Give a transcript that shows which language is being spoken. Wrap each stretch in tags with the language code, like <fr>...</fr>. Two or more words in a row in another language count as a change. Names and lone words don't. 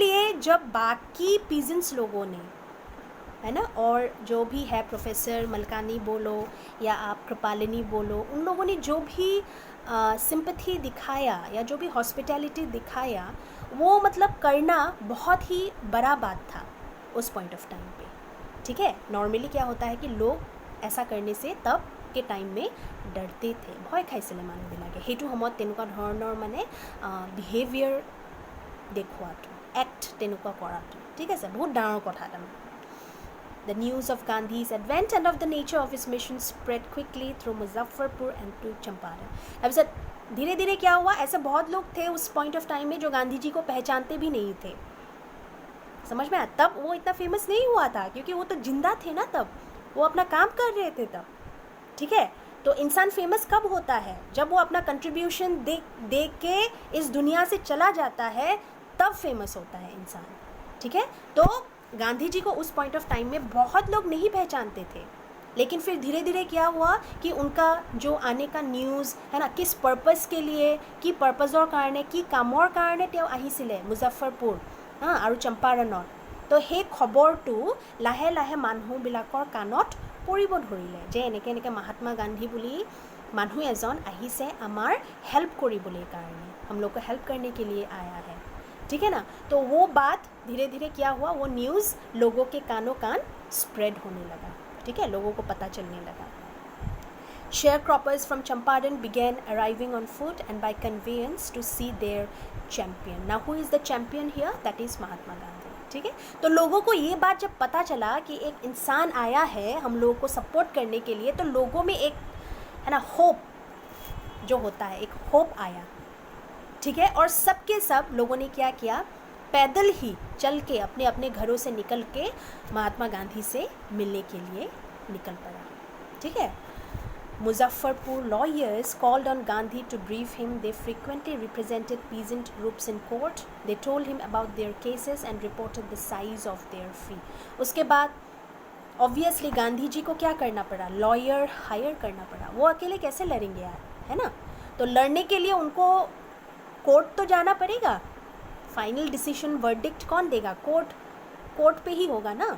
<hi>तो उनके लिए जब बाकी पीजेंट्स लोगों ने है ना, और जो भी है प्रोफेसर मलकानी बोलो या आप कृपालिनी बोलो, उन लोगों ने जो भी सिंपैथी दिखाया या जो भी हॉस्पिटैलिटी दिखाया, वो मतलब करना बहुत ही बड़ा बात था उस</hi> <en>point of time</en> <hi>पे, ठीक है। नॉर्मली क्या होता है कि लोग ऐसा करने से तब के टाइम में डरते थे,</hi> <as>भय खाইছিলে মানুহবিলাকে, সেইটো সময়ত তেনেকুৱা ধৰণৰ মানে বিহেভিয়াৰ দেখুৱাটো, এক্ট তেনেকুৱা কৰাটো, ঠিক আছে, বহুত ডাঙৰ কথা তাৰমানে।</as> <en>The news of Gandhi's advent and of the nature of his mission spread quickly through Muzaffarpur and to Champaran.</en> <hi>अब सर धीरे धीरे क्या हुआ, ऐसे बहुत लोग थे उस</hi> <en>point of time</en> <hi>में जो गांधी जी को पहचानते भी नहीं थे, समझ में आया। तब वो इतना फेमस नहीं हुआ था क्योंकि वो तो जिंदा थे ना, तब वो अपना काम कर रहे थे तब, ठीक है। तो इंसान फेमस कब होता है, जब वो अपना कंट्रीब्यूशन दे के इस दुनिया से चला जाता है, तब फेमस होता है इंसान, ठीक है। तो गांधी जी को उस</hi> <en>point of time</en> <hi>में बहुत लोग नहीं पहचानते थे, लेकिन फिर धीरे धीरे क्या हुआ कि उनका जो आने का न्यूज़ है ना, किस पर्पस के लिए, कि पर्पजर कारणे, कि काমৰ</hi> <as>কাৰণে তেওঁ আহিছিলে মুজাফ্ফৰপুৰ আৰু চম্পাৰণত। তো সেই খবৰটো লাহে লাহে মানুহবিলাকৰ কাণত পৰিব ধৰিলে যে এনেকৈ এনেকৈ महात्मा गांधी বুলি মানুহ এজন আহিছে আমাৰ হেল্প কৰিবলৈ কাৰণে,</as> <hi>हम लोग को हेल्प करने के लिए आया है, ठीक है ना। तो वो बात धीरे धीरे क्या हुआ, वो न्यूज़ लोगों के कानों कान स्प्रेड होने लगा, ठीक है, लोगों को पता चलने लगा।</hi> <en>Sharecroppers from Champaran began arriving on foot and by conveyance to see their champion. Now who is the champion here? That is Mahatma Gandhi,</en> <hi>ठीक है। तो लोगों को ये बात जब पता चला कि एक इंसान आया है हम लोगों को सपोर्ट करने के लिए, तो लोगों में एक है ना होप जो होता है, एक होप आया, ठीक है। और सबके सब लोगों ने क्या किया, पैदल ही चल के अपने अपने घरों से निकल के महात्मा गांधी से मिलने के लिए निकल पड़ा, ठीक है।</hi> <en>Muzaffarpur lawyers called on Gandhi to brief him. They frequently represented peasant groups in court. They told him about their cases and reported the size of their fee.</en> <hi>उसके बाद ऑब्वियसली गांधी जी को क्या करना पड़ा,</hi> <en>lawyer hire</en> <hi>करना पड़ा। वो अकेले कैसे लड़ेंगे यार, है ना। तो लड़ने के लिए उनको कोर्ट तो जाना पड़ेगा,</hi> <en>final decision verdict</en> <hi>कौन देगा, कोर्ट पे ही होगा ना।</hi>